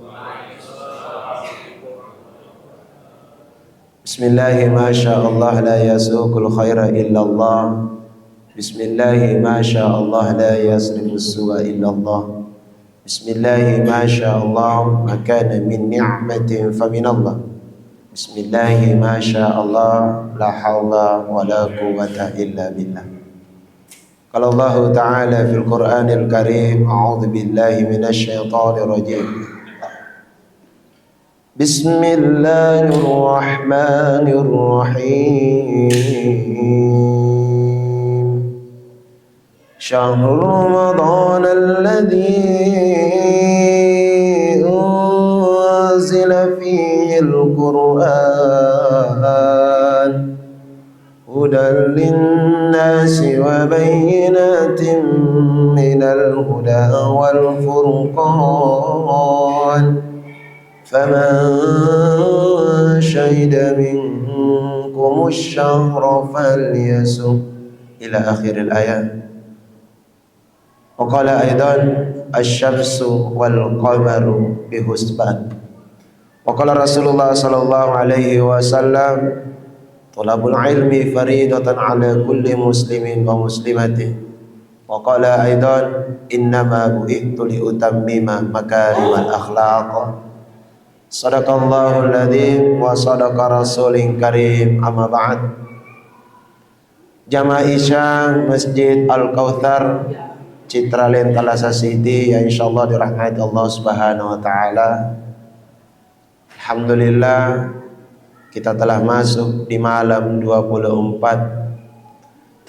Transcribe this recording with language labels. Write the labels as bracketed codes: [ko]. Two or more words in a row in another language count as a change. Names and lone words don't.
[ar] بسم الله ما شاء الله لا يسوق الخير إلا الله. بسم الله ما شاء الله لا يصرف السوء إلا الله. بسم الله ما شاء الله ما كان من نعمة فمن الله. بسم الله ما شاء الله لا حول ولا قوة إلا بالله. قال الله تعالى في القرآن الكريم، أعوذ بالله من الشيطان الرجيم. بسم الله الرحمن الرحيم. شهر رمضان الذي أنزل فيه القرآن هدى للناس وبينات من الهدى والفرقان. فمن شهد منكم الشهر فليصمه إلى آخر الآية. وقال أيضا الشمس والقمر بحسبان. وقال رسول الله صلى الله عليه وسلم طلب العلم فريضة على كل مسلم ومسلمة. وقال أيضا إنما بعثت لأتمم مكارم الأخلاق. صدق الله العظيم وصدق رسوله الكريم. أما بعد. [id] Jamaah Isya Masjid Al-Kautsar Citraland Thalassa City yang insyaallah dirahmati [ar] الله سبحانه وتعالى. [id] Alhamdulillah kita telah masuk di malam 24.